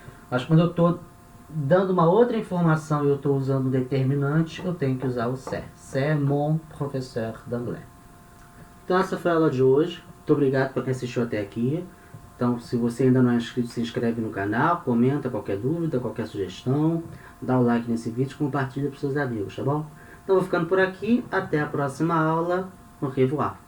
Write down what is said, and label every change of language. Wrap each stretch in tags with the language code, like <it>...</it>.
<pt>Mas quando eu estou dando uma outra informação e eu estou usando um determinante, eu tenho que usar o c'est.</pt> <fr>C'est mon professeur d'anglais.</fr> <pt>Então essa foi a aula de hoje. Muito obrigado por quem assistiu até aqui. Então, se você ainda não é inscrito, se inscreve no canal, comenta qualquer dúvida, qualquer sugestão, dá o like nesse vídeo e compartilha para os seus amigos, tá bom? Então, vou ficando por aqui. Até a próxima aula.</pt> <fr>Au revoir.</fr>